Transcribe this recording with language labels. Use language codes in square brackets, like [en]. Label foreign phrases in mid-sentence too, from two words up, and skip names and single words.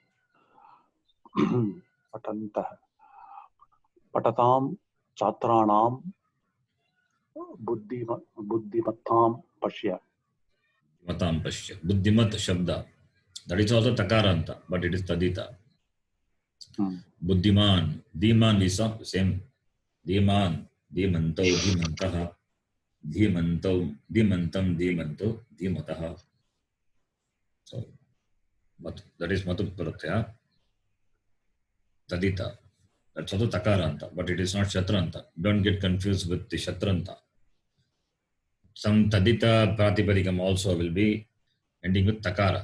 [sa] पठन्तः पठतां छात्राणां बुद्धिमत्तां पश्य. मतां पश्य। बुद्धिमत् शब्द. [en] That is also Takaranta, but it is Tadita. Buddhiman. Dhiman is same. [sa] धीमान्। धीमन्तौ। धीमन्तः। धीमन्तौ। धीमन्तम्। धीमन्तौ। धीमतः. [en] So, that is Matu Pratyaya. Tadita. That's also Takaranta, but it is not Shatranta. Don't get confused with the Shatranta. Some Tadita Pratipadikam also will be ending with Takara.